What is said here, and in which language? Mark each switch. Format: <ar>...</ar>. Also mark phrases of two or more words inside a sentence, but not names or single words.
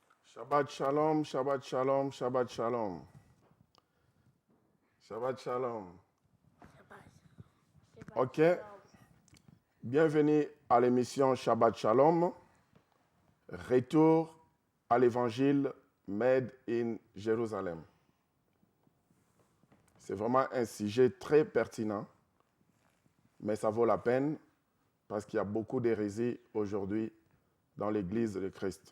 <he>שבת שלום, שבת שלום, שבת שלום. שבת שלום.</he> <fr>Ok. Bienvenue à l'émission Shabbat Shalom. Retour à l'évangile Made in Jérusalem. C'est vraiment un sujet très pertinent, mais ça vaut la peine parce qu'il y a beaucoup d'hérésies aujourd'hui dans l'Église de Christ.</fr>